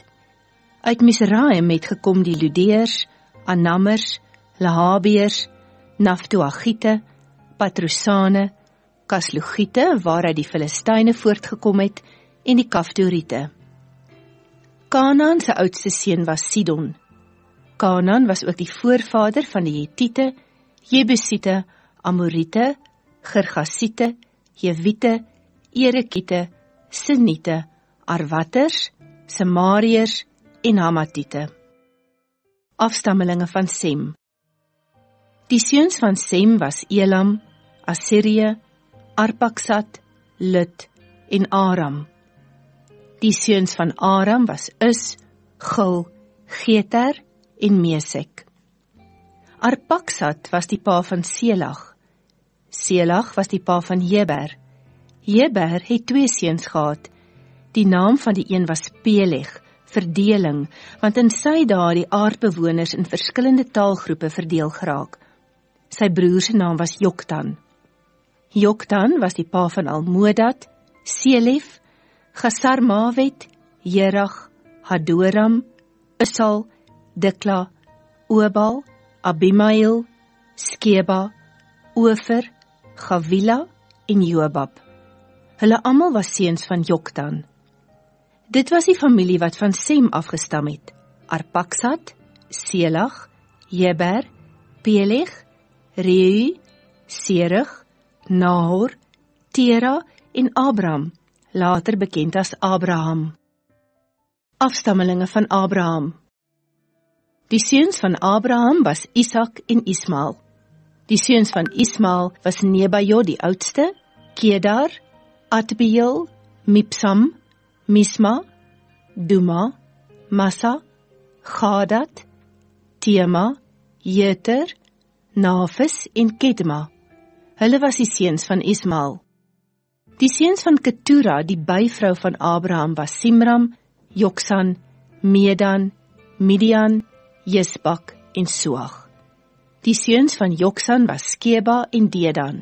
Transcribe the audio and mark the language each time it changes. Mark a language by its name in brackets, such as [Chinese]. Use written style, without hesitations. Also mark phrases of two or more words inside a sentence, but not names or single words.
[Afrikaans] Uit Misraim het gekom die Ludeers, Anammers, Lahabeers, Naftoagite, Patrosane, Kaslugiete, waaruit die Filistyne voortgekom het, en die Kaftoriete. Kanaan se oudste seun was Sidon. Kanaan was ook die voorvader van die Hetiete, Jebusiete, Amoriete, Gergasiete, Jewiete, Erekiete, Siniete, Arwaters, Samariërs en Hamatiete. Afstammelinge van Sem. Die seuns van Sem was Elam, Assirië, Arpaksad, Lut en Aram. Die seuns van Aram was Us, Gil, Geter en Mesek. Arpaksad was die pa van Selag. Selag was die pa van Heber. Heber het 2 seuns gehad. Die naam van die een was Peleg, verdeling, want in sy dae die aardbewoners in verskillende taalgroepe verdeel geraak. Sy broer se naam was Joktan. Joktan was die pa van Almodad, Selef, Gasarmawet, Jerag, Hadoram, Usal, Dikla, Obal, Abimael, Skeba, Ofer, Gavila en Jobab. Hulle almal was seuns van Joktan. Dit was die familie wat van Sem afgestam het. Arpaksad, Selag, Heber, Peleg, Reu, Serug, Nahor, Tera en Abram, later bekend as Abraham. Afstammelinge van Abraham. Die seuns van Abraham was Isak en Ismael. Die seuns van Ismael was Nebajot die oudste, Kedar, Adbeel, Mipsam, Misma, Duma, Massa, Gadad, Tema, Jeter, Nafis en Kedma. Hulle was die seuns van Ismael. Die seuns van Ketura, die byvrou van Abraham, was Simram, Joksan, Medan, Midian, Jesbak en Soag. Die seuns van Joksan was Skeba en Dedan.